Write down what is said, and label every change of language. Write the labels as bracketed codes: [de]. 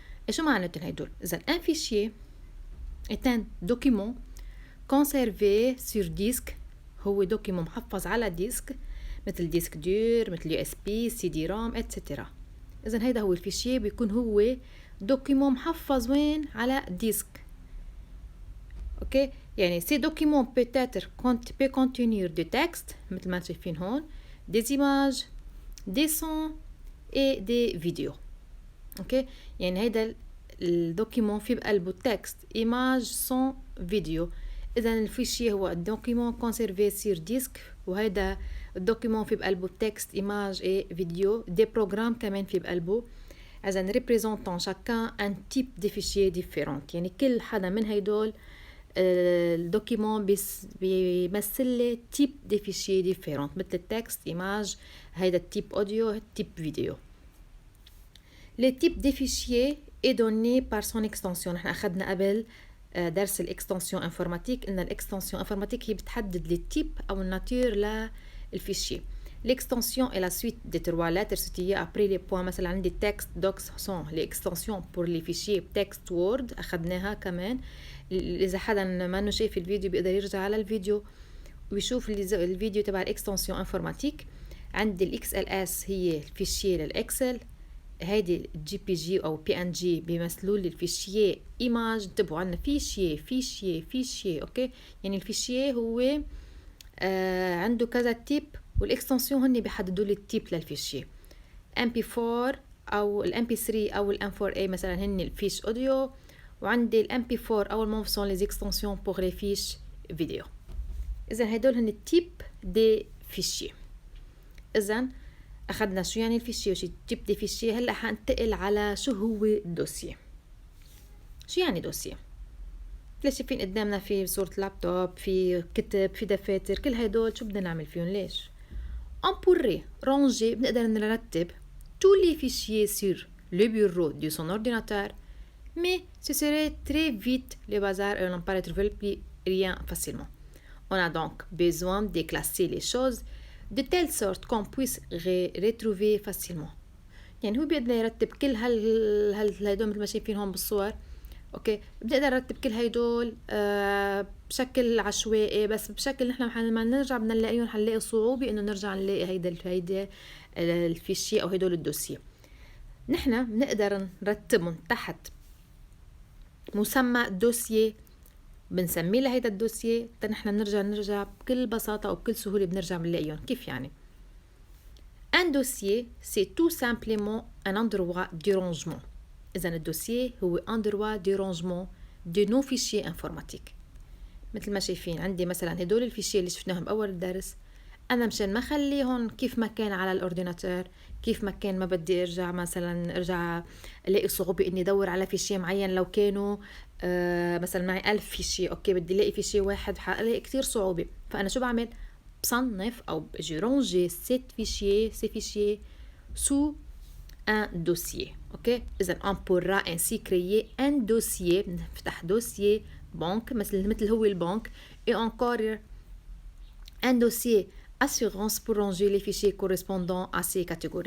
[ar] شو معناتهم هيدول؟ اذا [fr] un fichier est un document conservé sur disque، [ar] هو دوكيمون محفظ على ديسك مثل ديسك دور، مثل يو اس بي، سي دي روم اتسترا. اذا هيدا هو الفيشيه، بيكون هو دوكيمون محفظ وين؟ على ديسك. اوكي، يعني سي دوكيمون [fr] peut-être peut contenir du texte [ar] مثل ما شايفين هون، [fr] des images، des sons et des vidéos. [ar] اوكي، يعني هيدا الدوكيمون في بقلبه تكست، ايماج، سون، فيديو. اذا الفيشي هو الدوكيمون كونسيرفي سير ديسك، وهيدا الدوكيمون في بقلبه تكست، ايماج اي فيديو، دي بروجرام كمان في بقلبه. اذا ريبريزونتون شاكان ان تيب دي فيشي ديفيرونت، يعني كل حدا من هيدول الدوكيمون بيمثل لي تيب دي فيشي ديفيرونت، مثل التكست، ايماج، هيدا التيب اوديو، التيب فيديو. [fr] لي تيب دي فيشي est donné par son extension. [ar] نحن أخذنا قبل درس الاكستنسيون انفورماتيك، إن الاكستنسيون انفورماتيك هي بتحدد لي تيب أو الناتور للفيشي. [fr] L'extension est la suite des trois lettres situées après les points. [ar] مثلا عندي [fr] text, docs, son. Les extensions pour les fichiers text, word [ar] أخذناها كمان. إذا حدا ما شايف الفيديو بيقدر يرجع على الفيديو ويشوف الفيديو تبع الاكستنسيون انفورماتيك. عندي الاكس ال اس هي الفيشيه للاكسل، هيدي الجي بي جي او بي ان جي بيمثلوا لي الفيشيه ايماج. انتبهوا عندنا فيشيه اوكي، يعني الفيشيه هو عنده كذا تيب، والاكستنسيون هن بيحددوا لي التيب للفيشيه. ام بي 4 او الام بي 3 او الام 4 اي مثلا هن الفيش اوديو، وعندي الام بي 4 او الموفسون لي اكستنسيون بور لي فيش فيديو. اذا هدول هن التيب دي فيشيه. اذا أخذنا شو يعني الفيشيه وشو تيب دي فيشيه. هلأ حنتقل على شو هو الدوسيه. شو يعني دوسيه؟ ليش شايفين قدامنا في صورة لابتوب، في كتب، في دفاتر، كل هيدول شو بدنا نعمل فيهم؟ ليش؟ on pourrait ranger، بنقدر نرتب [fr] tous les fichiers sur le bureau de son ordinateur, mais ce serait très vite le bazar et on n'en pourrait trouver plus rien facilement. On a donc besoin de classer les choses de telle sorte qu'on puisse retrouver facilement. [ar] يعني هو بيقدر يرتب كل هيدول مثل ما شايفين هون بالصور. اوكي، بنقدر نرتب كل هيدول بشكل عشوائي، بس بشكل نحن ما نرجع بدنا نلاقيهم حنلاقي صعوبة انه نرجع نلاقي هيدا الفيشي او هيدول الدوسيه. نحن بنقدر نرتبهم تحت مسمى دوسيه، بنسميه لهيدا الدوسيه. نحن بنرجع بكل بساطة وبكل سهولة بنرجع بنلاقيهم. كيف يعني؟ [fr] un dossier c'est tout simplement un endroit de rangement. [ar] إذا الدوسيه هو [fr] endroit de rangement de nos fichiers informatiques. [ar] مثل ما شايفين عندي مثلا هدول الفيشيه اللي شفناهم بأول الدرس، أنا مشان ما خليهم كيف ما كان على الأورديناتور، كيف ما كان ما بدي أرجع ألاقي صعوبة إني أدور على فيشيه معين. لو كانوا مثلا معي 1000 فيشيه، أوكي بدي ألاقي فيشيه واحد حلاقي كتير صعوبة. فأنا شو بعمل؟ بصنف أو [fr] je range ces fichiers sous un dossier. [ar] اوكي، اذا [fr] on pourra ainsi créer un dossier. [ar] نفتح دوسيي بنك مثل هو البنك، [fr] et encore un dossier assurance pour ranger les fichiers correspondant à ces catégories.